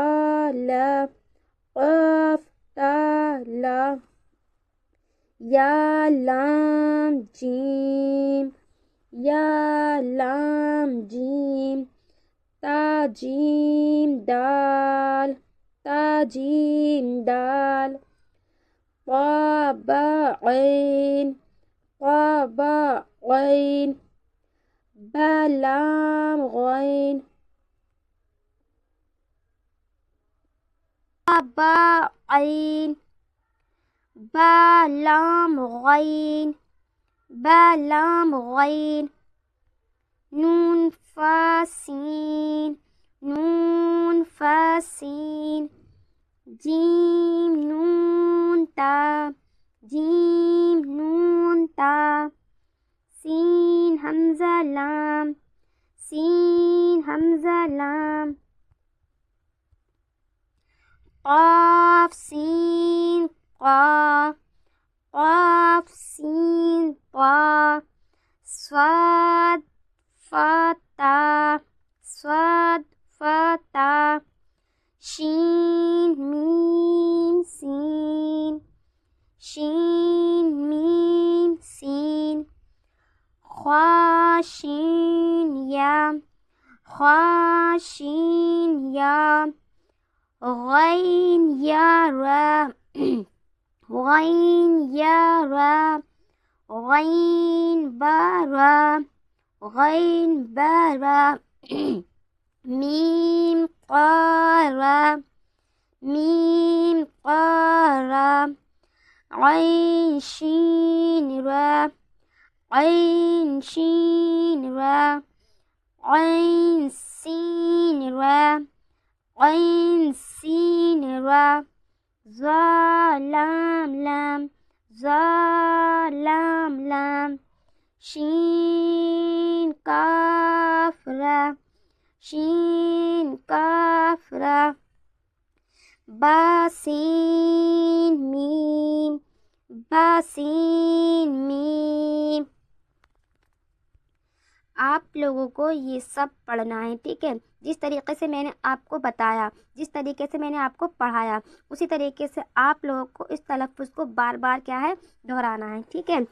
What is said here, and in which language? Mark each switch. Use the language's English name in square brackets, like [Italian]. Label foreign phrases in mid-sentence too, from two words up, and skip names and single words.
[Urdu] لا، قاف تا لا، یا لام جیم، یا لام جیم، تا جیم دال، تا جیم دال، طا با عین، طا با عین، با لام غین، با عین، با لام غین، با لام غین، نون فا سین، نون فا سین، جیم نون تا، جیم نون تا، سین حمزہ لام، سین حمزہ لام، قاف سین قاف، قاف سین قاف، صاد فا تا، صاد فا تا، شین میم سین، شین میم سین، خوا شین یا، خوا شین یا، غین یا را، غین یا را، غین با را، غین با را، میم قا را، میم قا را، عین شین را، عین شین را، عین سین را، عین سین را، زا لام لام، زا لام لام، شین کاف را، شین کاف را، با سین میم، با سین میم۔ آپ لوگوں کو یہ سب پڑھنا ہے، ٹھیک ہے؟ جس طریقے سے میں نے آپ کو بتایا، جس طریقے سے میں نے آپ کو پڑھایا، اسی طریقے سے آپ لوگوں کو اس تلفظ کو بار بار کیا ہے، دہرانا ہے، ٹھیک ہے؟